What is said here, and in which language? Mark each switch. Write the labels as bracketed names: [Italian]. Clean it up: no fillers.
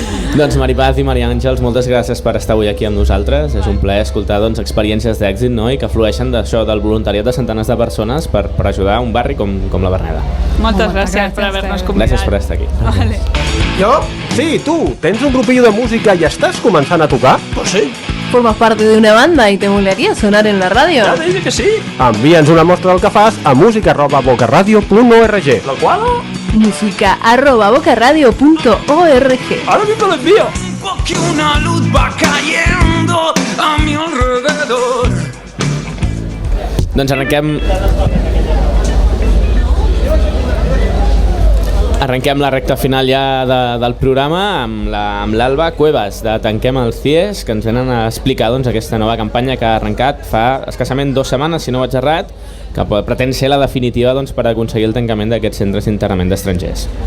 [Catalan] Doncs Mari Paz i Maria Àngels, moltes gràcies per estar avui aquí amb nosaltres. És un plaer escoltar experiències d'èxit, no?, i que flueixen d'això, del voluntariat de centenars de persones per ajudar un barri com la Verneda. Moltes gràcies per haver-nos convidat. Gràcies per estar aquí. [Spanish] Vale. [Catalan] Jo? Sí, tu. Tens un grupillo de música i estàs començant a tocar? [Spanish] Pues sí. ¿Formas parte de una banda y te molaría sonar en la radio? Ja dije que sí. [Catalan] Envia'ns una mostra del que fas a música@bocaradio.org. [Spanish] ¿Lo cual? música@bocaradio.org. Ahora mismo lo envío. Que una luz va cayendo a mi alrededor. [Catalan] Doncs arrenquem la recta final ja del programa amb l'Alba Cuevas de Tanquem els CIES, que ens venen a explicar aquesta nova campanya que ha arrencat fa escassament 2 setmanes, si no vaig errat, que pretén ser la definitiva per aconseguir el tancament d'aquests centres d'internament d'estrangers.